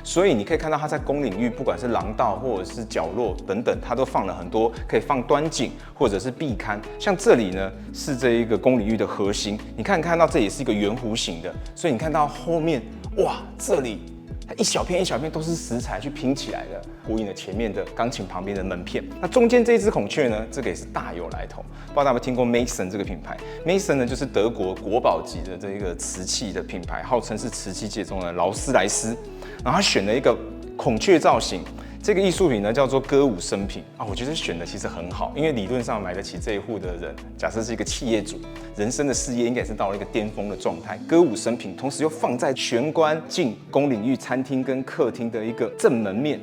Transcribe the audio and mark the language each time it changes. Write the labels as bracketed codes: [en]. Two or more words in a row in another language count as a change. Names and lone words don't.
[zh] 所以你可以看到它在公領域，不管是廊道或者是角落等等，它都放了很多可以放端景或者是壁龕。像這裡呢，是這一個公領域的核心。你看到這也是一個圓弧形的，所以你看到後面，哇，這裡它一小片一小片都是石材去拼起來的，呼應了前面的鋼琴旁邊的門片。那中間這一隻孔雀呢，這個也是大有來頭。不知道大家有沒有聽過 Mason 這個品牌 ？Mason 呢就是德國國寶級的這個瓷器的品牌，號稱是瓷器界中的勞斯萊斯。然後他選了一個孔雀造型。這個藝術品呢叫做歌舞升平啊，我覺得選的其實很好，因為理論上買得起這一戶的人，假設是一個企業主，人生的事業應該是到了一個巔峰的狀態，歌舞升平，同時又放在玄關進公領域餐廳跟客廳的一個正門面。